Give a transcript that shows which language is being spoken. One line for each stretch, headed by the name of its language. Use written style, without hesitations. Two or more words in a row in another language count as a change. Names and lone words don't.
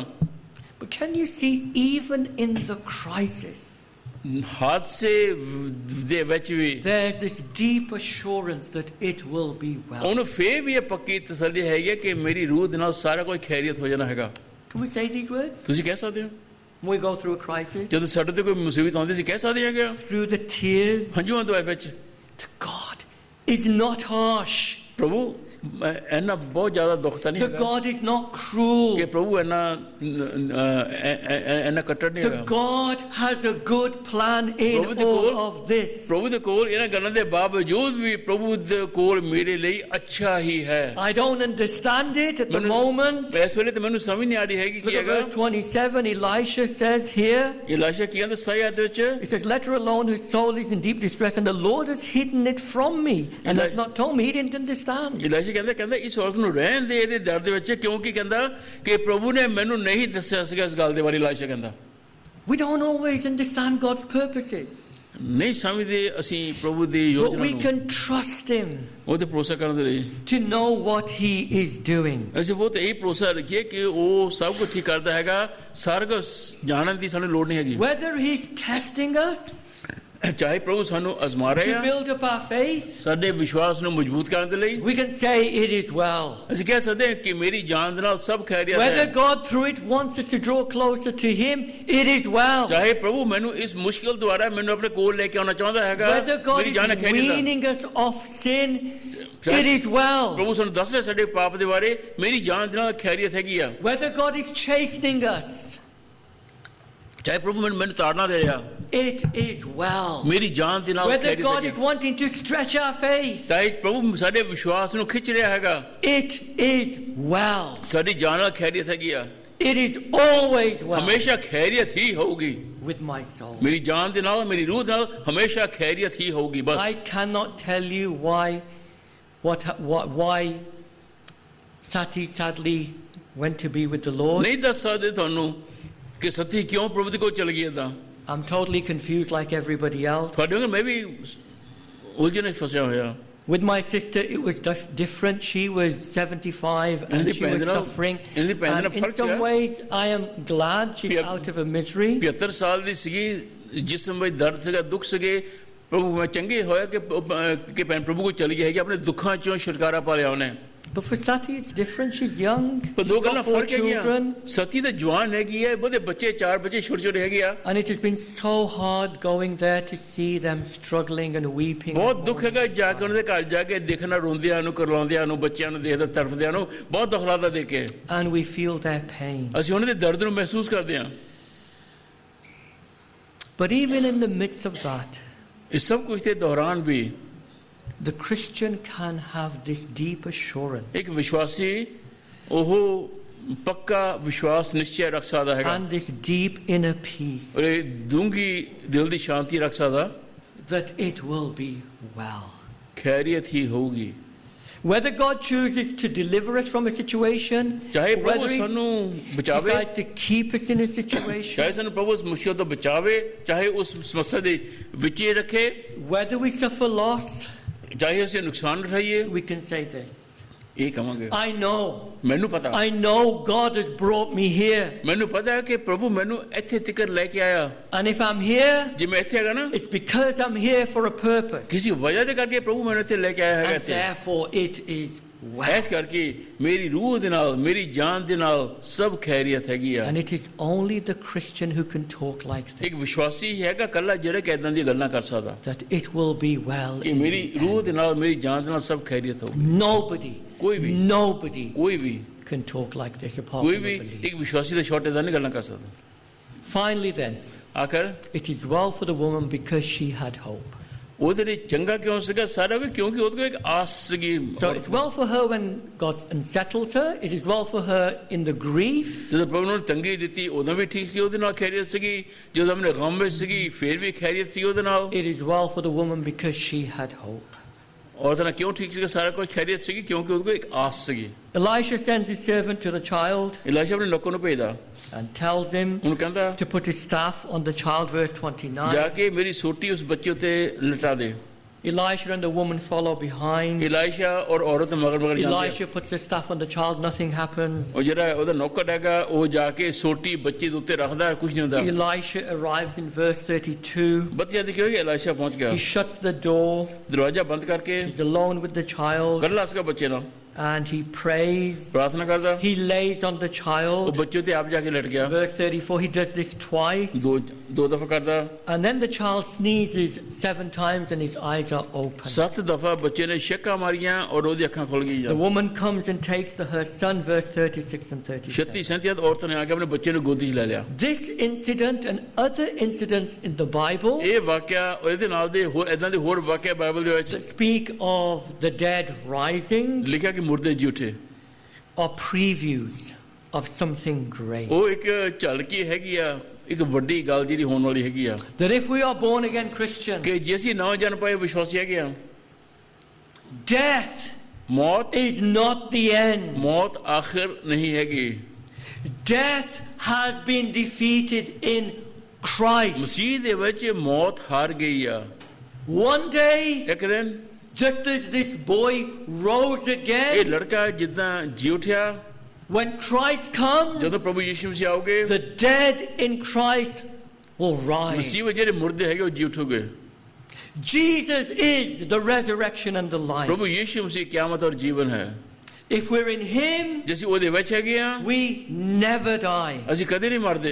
English: But can you see, even in the crisis,
Punjabi: हादसे ਦੇ ਵਿੱਚ ਵੀ
English: there's this deep assurance that it will be well.
Punjabi: ਉਹਨੂੰ ਫੇਰ ਵੀ ਇਹ ਪੱਕੀ ਤਸੱਲੀ ਹੈਗੀ ਕਿ ਮੇਰੀ ਰੂਹ ਦੇ ਨਾਲ ਸਾਰਾ ਕੁਝ ਖੈਰੀਅਤ ਹੋ ਜਾਣਾ ਹੈਗਾ
English: Can we say these words?
Punjabi: ਤੁਸੀਂ ਕਹਿ ਸਕਦੇ ਹੋ
English: When we go through a crisis,
Punjabi: ਜਦੋਂ ਸਾਡੇ ਤੇ ਕੋਈ ਮੁਸੀਬਤ ਆਉਂਦੀ ਸੀ ਕਹਿ ਸਕਦੇ ਹੈਗੇ
English: through the tears,
Punjabi: ਹੰਝੂਆਂ ਦੇ ਵਿੱਚ
English: that God is not harsh.
Punjabi: ਪ੍ਰਭੂ ਇੰਨਾ ਬਹੁਤ ਜ਼ਿਆਦਾ ਦੁੱਖ ਤਾਂ ਨਹੀਂ
English: That
Punjabi: ਹੈਗਾ
English: God is not cruel.
Punjabi: ਕਿ ਪ੍ਰਭੂ ਇੰਨਾ ਕੱਟੜ ਨਹੀਂ
English: That
Punjabi: ਹੈਗਾ
English: God has a good plan in
Punjabi: ਪ੍ਰਭੂ ਦੇ
English: all
Punjabi: ਕੋਲ
English: of this.
Punjabi: ਪ੍ਰਭੂ ਦੇ ਕੋਲ ਇਹਨਾਂ ਗੱਲਾਂ ਦੇ ਬਾਵਜੂਦ ਵੀ ਪ੍ਰਭੂ ਦੇ ਕੋਲ ਮੇਰੇ ਲਈ ਅੱਛਾ ਹੀ ਹੈ
English: I don't understand it at the moment.
Punjabi: ਇਸ ਵੇਲੇ ਤੇ ਮੈਨੂੰ ਸਮਝ ਨਹੀਂ ਆ ਰਹੀ ਹੈਗੀ
English: Look
Punjabi: ਕੀ
English: at
Punjabi: ਹੈਗਾ
English: verse 27, Elisha says here,
Punjabi: ਇਲਾਸ਼ਾ ਕੀ ਕਹਿੰਦਾ ਸਹੀ ਆਇਤ ਵਿੱਚ
English: he says, let her alone, whose soul is in deep distress, and the Lord has hidden it from me and has not told me. He didn't understand.
Punjabi: ਇਲਾਸ਼ਾ ਕਹਿੰਦਾ ਇਸ ਔਰਤ ਨੂੰ ਰਹਿਣ ਦੇ ਇਹਦੇ ਦਰ ਦੇ ਵਿੱਚ ਕਿਉਂਕਿ ਕਹਿੰਦਾ ਕਿ ਪ੍ਰਭੂ ਨੇ ਮੈਨੂੰ ਨਹੀਂ ਦੱਸਿਆ ਸੀਗਾ ਇਸ ਗੱਲ ਦੇ ਬਾਰੇ ਇਲਾਸ਼ਾ ਕਹਿੰਦਾ
English: We don't always understand God's purposes,
Punjabi: ਨਹੀਂ ਸਮਝਦੇ ਅਸੀਂ ਪ੍ਰਭੂ ਦੀ
English: but
Punjabi: ਯੋਜਨਾ
English: we
Punjabi: ਨੂੰ
English: can trust Him
Punjabi: ਉਹ ਤੇ ਭਰੋਸਾ ਕਰਨ ਦੇ ਲਈ
English: to know what He is doing.
Punjabi: ਅਸੀਂ ਬਹੁਤ ਇਹ ਭਰੋਸਾ ਰੱਖੀਏ ਕਿ ਉਹ ਸਭ ਕੁਝ ਠੀਕ ਕਰਦਾ ਹੈਗਾ ਸਾਰਾ ਕੁਝ ਜਾਣਨ ਦੀ ਸਾਨੂੰ ਲੋੜ ਨਹੀਂ ਹੈਗੀ
English: Whether He's testing us
Punjabi: ਚਾਹੇ ਪ੍ਰਭੂ ਸਾਨੂੰ ਅਜ਼ਮਾ ਰਹੇ
English: to
Punjabi: ਆ
English: build up our faith,
Punjabi: ਸਾਡੇ ਵਿਸ਼ਵਾਸ ਨੂੰ ਮਜ਼ਬੂਤ ਕਰਨ ਦੇ ਲਈ
English: we can say it is well.
Punjabi: ਅਸੀਂ ਕਹਿ ਸਕਦੇ ਹਾਂ ਕਿ ਮੇਰੀ ਜਾਨ ਦੇ ਨਾਲ ਸਭ ਖੈਰੀਅਤ
English: Whether
Punjabi: ਹੈ
English: God through it wants us to draw closer to Him, it is well.
Punjabi: ਚਾਹੇ ਪ੍ਰਭੂ ਮੈਨੂੰ ਇਸ ਮੁਸ਼ਕਿਲ ਦੁਆਰਾ ਮੈਨੂੰ ਆਪਣੇ ਕੋਲ ਲੈ ਕੇ ਆਉਣਾ ਚਾਹੁੰਦਾ ਹੈਗਾ
English: Whether God
Punjabi: ਮੇਰੀ ਜਾਨ
English: is
Punjabi: ਖੈਰੀਅਤ ਹੈ
English: weaning us off sin, it is well.
Punjabi: ਪ੍ਰਭੂ ਸਾਨੂੰ ਦੱਸ ਰਿਹਾ ਸਾਡੇ ਪਾਪ ਦੇ ਬਾਰੇ ਮੇਰੀ ਜਾਨ ਦੇ ਨਾਲ ਖੈਰੀਅਤ ਹੈਗੀ ਆ
English: Whether God is chastening us,
Punjabi: ਚਾਹੇ ਪ੍ਰਭੂ ਮੈਨੂੰ ਤਾੜਨਾ ਦੇ ਰਿਹਾ
English: it is well.
Punjabi: ਮੇਰੀ ਜਾਨ ਦੇ ਨਾਲ
English: Whether
Punjabi: ਖੈਰੀਅਤ
English: God is
Punjabi: ਹੈਗੀ
English: wanting to stretch our faith,
Punjabi: ਚਾਹੇ ਪ੍ਰਭੂ ਸਾਡੇ ਵਿਸ਼ਵਾਸ ਨੂੰ ਖਿੱਚ ਰਿਹਾ ਹੈਗਾ
English: it is well.
Punjabi: ਸਾਡੀ ਜਾਨ ਨਾਲ ਖੈਰੀਅਤ ਹੈਗੀ ਆ
English: It is always well
Punjabi: ਹਮੇਸ਼ਾ ਖੈਰੀਅਤ ਹੀ ਹੋਊਗੀ
English: with my soul.
Punjabi: ਮੇਰੀ ਜਾਨ ਦੇ ਨਾਲ ਮੇਰੀ ਰੂਹ ਦੇ ਨਾਲ ਹਮੇਸ਼ਾ ਖੈਰੀਅਤ ਹੀ ਹੋਊਗੀ ਬਸ
English: I cannot tell you why Sati sadly went to be with the Lord.
Punjabi: ਨਹੀਂ ਦੱਸ ਸਕਦੇ ਤੁਹਾਨੂੰ ਕਿ ਸੱਤੀ ਕਿਉਂ ਪ੍ਰਭੂ ਦੇ ਕੋਲ ਚਲ ਗਈ ਏਦਾਂ
English: I'm totally confused like everybody else.
Punjabi: ਤੁਹਾਡੇ ਵਾਂਗ ਮੈਂ ਵੀ ਉਲਝਣ 'ਚ ਫਸਿਆ ਹੋਇਆ
English: With my sister, it was different. She was 75 and she was suffering. And in some ways, I am glad she's out of a misery.
Punjabi: 75 ਸਾਲ ਦੀ ਸੀਗੀ ਜਿਸਮ ਵਿੱਚ ਦਰਦ ਸੀਗਾ ਦੁੱਖ ਸੀਗੇ ਪ੍ਰਭੂ ਮੈਂ ਚੰਗੇ ਹੋਇਆ ਕਿ ਭੈਣ ਪ੍ਰਭੂ ਕੋਲ ਚਲੀ ਗਈ ਹੈਗੀ ਆਪਣੇ ਦੁੱਖਾਂ 'ਚੋਂ ਛੁਟਕਾਰਾ ਪਾ ਲਿਆ ਉਹਨੇ
English: But for Sati, it's different. She's young.
Punjabi: ਪਰ ਦੋ
English: She's
Punjabi: ਗੱਲਾਂ
English: got 4
Punjabi: ਫਰਕ ਹੈਗੀਆਂ
English: children.
Punjabi: ਸਤੀ ਤਾਂ ਜਵਾਨ ਹੈਗੀ ਹੈ ਉਹਦੇ ਬੱਚੇ 4 ਬੱਚੇ ਛੋਟੇ ਛੋਟੇ ਹੈਗੇ ਆ
English: And it has been so hard going there to see them struggling and weeping.
Punjabi: ਬਹੁਤ ਦੁੱਖ ਹੈਗਾ ਜਾ ਕੇ ਉਹਨਾਂ ਦੇ ਘਰ ਜਾ ਕੇ ਦੇਖਣਾ ਰੋਂਦਿਆਂ ਨੂੰ ਕਰਲਾਉਂਦਿਆਂ ਨੂੰ ਬੱਚਿਆਂ ਨੂੰ ਦੇਖਦਾ ਤੜਫਦਿਆਂ ਨੂੰ ਬਹੁਤ ਦੁੱਖ ਲੱਗਦਾ ਦੇਖ ਕੇ
English: And we feel their pain.
Punjabi: ਅਸੀਂ ਉਹਨਾਂ ਦੇ ਦਰਦ ਨੂੰ ਮਹਿਸੂਸ ਕਰਦੇ ਹਾਂ
English: But even in the midst of that,
Punjabi: ਇਸ ਸਭ ਕੁਝ ਦੇ ਦੌਰਾਨ ਵੀ
English: the Christian can have this deep assurance
Punjabi: ਇੱਕ ਵਿਸ਼ਵਾਸੀ ਉਹ ਪੱਕਾ ਵਿਸ਼ਵਾਸ ਨਿਸ਼ਚੈ ਰੱਖ ਸਕਦਾ ਹੈਗਾ
English: and this deep inner peace
Punjabi: ਔਰ ਇਹ ਡੂੰਘੀ ਦਿਲ ਦੀ ਸ਼ਾਂਤੀ ਰੱਖ ਸਕਦਾ
English: that it will be well.
Punjabi: ਖੈਰੀਅਤ ਹੀ ਹੋਊਗੀ
English: Whether God chooses to deliver us from a situation,
Punjabi: ਚਾਹੇ
English: or
Punjabi: ਪ੍ਰਭੂ
English: whether He
Punjabi: ਸਾਨੂੰ ਬਚਾਵੇ
English: decides to keep us in a situation,
Punjabi: ਚਾਹੇ ਸਾਨੂੰ ਪ੍ਰਭੂ ਉਸ ਮੁਸ਼ਕਿਲ ਤੋਂ ਬਚਾਵੇ ਚਾਹੇ ਉਸ ਸਮੱਸਿਆ ਦੇ ਵਿੱਚ ਹੀ ਰੱਖੇ
English: whether we suffer loss,
Punjabi: ਚਾਹੇ ਅਸੀਂ ਨੁਕਸਾਨ ਉਠਾਈਏ
English: we can say this.
Punjabi: ਇਹ ਕਹਾਂਗੇ
English: I know
Punjabi: ਮੈਨੂੰ ਪਤਾ
English: God has brought me here.
Punjabi: ਮੈਨੂੰ ਪਤਾ ਹੈ ਕਿ ਪ੍ਰਭੂ ਮੈਨੂੰ ਇੱਥੇ ਤੱਕ ਲੈ ਕੇ ਆਇਆ
English: And if I'm here,
Punjabi: ਜੇ ਮੈਂ ਇੱਥੇ ਹੈਗਾ ਨਾ
English: it's because I'm here for a purpose.
Punjabi: ਕਿਸੇ ਵਜ੍ਹਾ ਦੇ ਕਰਕੇ ਪ੍ਰਭੂ ਮੈਨੂੰ ਇੱਥੇ ਲੈ ਕੇ ਆਇਆ ਹੈਗਾ
English: And
Punjabi: ਇੱਥੇ
English: therefore it is well.
Punjabi: ਇਸ ਕਰਕੇ ਮੇਰੀ ਰੂਹ ਦੇ ਨਾਲ ਮੇਰੀ ਜਾਨ ਦੇ ਨਾਲ ਸਭ ਖੈਰੀਅਤ ਹੈਗੀ ਆ
English: And it is only the Christian who can talk like this.
Punjabi: ਇੱਕ ਵਿਸ਼ਵਾਸੀ ਹੈਗਾ ਕੱਲਾ ਜਿਹੜਾ ਕਿ ਏਦਾਂ ਦੀਆਂ ਗੱਲਾਂ ਕਰ ਸਕਦਾ
English: That it will be well.
Punjabi: ਕਿ
English: in
Punjabi: ਮੇਰੀ
English: the
Punjabi: ਰੂਹ
English: end.
Punjabi: ਦੇ ਨਾਲ ਮੇਰੀ ਜਾਨ ਦੇ ਨਾਲ ਸਭ ਖੈਰੀਅਤ ਹੋ
English: Nobody
Punjabi: ਕੋਈ ਵੀ
English: can talk like this apart
Punjabi: ਕੋਈ
English: from
Punjabi: ਵੀ
English: a believer.
Punjabi: ਇੱਕ ਵਿਸ਼ਵਾਸੀ ਦੇ ਛੋਟੇ ਦਾ ਨਹੀਂ ਗੱਲਾਂ ਕਰ ਸਕਦਾ
English: Finally then,
Punjabi: ਆਖਰ
English: it is well for the woman because she had hope.
Punjabi: ਉਹਦੇ ਲਈ ਚੰਗਾ ਕਿਉਂ ਸੀਗਾ ਸਾਰਾ ਵੀ ਕਿਉਂਕਿ ਉਹਦੇ ਕੋਲ ਇੱਕ ਆਸ ਸੀਗੀ
English: So it's well for her when God unsettles her. It is well for her in the grief.
Punjabi: ਜਦੋਂ ਪ੍ਰਭੂ ਨੇ ਤੰਗੀ ਦਿੱਤੀ ਉਦੋਂ ਵੀ ਠੀਕ ਸੀ ਉਹਦੇ ਨਾਲ ਖੈਰੀਅਤ ਸੀਗੀ ਜਦੋਂ ਆਪਣੇ ਗਮ ਵਿੱਚ ਸੀਗੀ ਫਿਰ ਵੀ ਖੈਰੀਅਤ ਸੀ ਉਹਦੇ ਨਾਲ
English: It is well for the woman because she had hope.
Punjabi: ਉਹਦੇ ਨਾਲ ਕਿਉਂ ਠੀਕ ਸੀਗਾ ਸਾਰਾ ਕੁਝ ਖੈਰੀਅਤ ਸੀਗੀ ਕਿਉਂਕਿ ਉਹਦੇ ਕੋਲ ਇੱਕ ਆਸ ਸੀਗੀ
English: Elisha sends his servant to the child
Punjabi: ਇਲਾਸ਼ਾ ਆਪਣੇ ਨੌਕਰ ਨੂੰ ਭੇਜਦਾ
English: and tells him
Punjabi: ਉਹਨੂੰ ਕਹਿੰਦਾ
English: to put his staff on the child, verse 29.
Punjabi: ਜਾ ਕੇ ਮੇਰੀ ਸੋਟੀ ਉਸ ਬੱਚੇ ਉੱਤੇ ਲਟਾ ਦੇ
English: Elisha and the woman follow behind.
Punjabi: ਇਲਾਸ਼ਾ ਔਰ ਔਰਤ ਮਗਰ ਮਗਰ ਜਾਂਦੇ
English: Elisha puts the staff on the child, nothing happens.
Punjabi: ਉਹ ਜਿਹੜਾ ਉਹਦਾ ਨੌਕਰ ਹੈਗਾ ਉਹ ਜਾ ਕੇ ਸੋਟੀ ਬੱਚੇ ਦੇ ਉੱਤੇ ਰੱਖਦਾ ਕੁਝ ਨਹੀਂ ਹੁੰਦਾ
English: Elisha arrives in verse 32.
Punjabi: ਬੱਚਾ ਦੇਖਿਓ ਕਿ ਇਲਾਸ਼ਾ ਪਹੁੰਚ ਗਿਆ
English: He shuts the door.
Punjabi: ਦਰਵਾਜ਼ਾ ਬੰਦ ਕਰਕੇ
English: He's alone with the child
Punjabi: ਇਕੱਲਾ ਸੀਗਾ ਬੱਚੇ ਨਾਲ
English: and he prays.
Punjabi: ਪ੍ਰਾਰਥਨਾ ਕਰਦਾ
English: He lays on the
Punjabi: ਉਹ
English: child.
Punjabi: ਬੱਚੇ ਉੱਤੇ ਆਪ ਜਾ ਕੇ ਲਟ ਗਿਆ
English: Verse 34, he does this twice.
Punjabi: ਦੋ ਦਫਾ ਕਰਦਾ
English: And then the child sneezes 7 times and his eyes are open.
Punjabi: 7 ਦਫਾ ਬੱਚੇ ਨੇ ਛੱਕਾਂ ਮਾਰੀਆਂ ਔਰ ਉਹਦੀ ਅੱਖਾਂ ਖੁੱਲ
English: The
Punjabi: ਗਈਆਂ
English: woman comes and takes her son, verse 36 and 37.
Punjabi: 36 37 ਔਰਤ ਨੇ ਆ ਕੇ ਆਪਣੇ ਬੱਚੇ ਨੂੰ ਗੋਦੀ 'ਚ ਲੈ ਲਿਆ
English: This incident and other incidents in the Bible
Punjabi: ਇਹ ਵਾਕਿਆ ਇਹਦੇ ਨਾਲ ਦੇ ਇਦਾਂ ਦੇ ਹੋਰ ਵਾਕਿਆ ਬਾਈਬਲ ਦੇ ਵਿੱਚ
English: that speak of the dead rising
Punjabi: ਲਿਖਿਆ ਕਿ ਮੁਰਦੇ ਜੀ ਉੱਠੇ
English: are previews of something great.
Punjabi: ਉਹ ਇੱਕ ਝਲਕੀ ਹੈਗੀ ਆ ਇੱਕ ਵੱਡੀ ਗੱਲ ਜਿਹੜੀ ਹੋਣ ਵਾਲੀ ਹੈਗੀ ਆ
English: That if we are born again Christians,
Punjabi: ਕਿ ਜੇ ਅਸੀਂ ਨਵਾਂ ਜਨਮ ਪਾਏ ਵਿਸ਼ਵਾਸੀ ਹੈਗੇ ਆ
English: death
Punjabi: ਮੌਤ
English: is not the end.
Punjabi: ਮੌਤ ਆਖਰ ਨਹੀਂ ਹੈਗੀ
English: Death has been defeated in Christ.
Punjabi: ਮਸੀਹ ਦੇ ਵਿੱਚ ਮੌਤ ਹਾਰ ਗਈ ਆ
English: One day,
Punjabi: ਇੱਕ ਦਿਨ
English: just as this boy rose
Punjabi: ਇਹ
English: again,
Punjabi: ਲੜਕਾ ਜਿੱਦਾਂ ਜੀ ਉਠਿਆ
English: when Christ comes,
Punjabi: ਜਦੋਂ ਪ੍ਰਭੂ ਯਿਸੂ ਮਸੀਹ ਆਉਗੇ
English: the dead in Christ will rise.
Punjabi: ਮਸੀਹ ਵਿੱਚ ਜਿਹੜੇ ਮੁਰਦੇ ਹੈਗੇ ਉਹ ਜੀ ਉਠੋਗੇ
English: Jesus is the resurrection and the life.
Hindi: प्रभु यीशु मसीह क़यामत और जीवन है
English: If we're in Him,
Punjabi: जैसे ਉਹਦੇ ਵਿੱਚ ਹੈਗੇ ਆ
English: we never die.
Punjabi: ਅਸੀਂ ਕਦੇ ਨਹੀਂ ਮਰਦੇ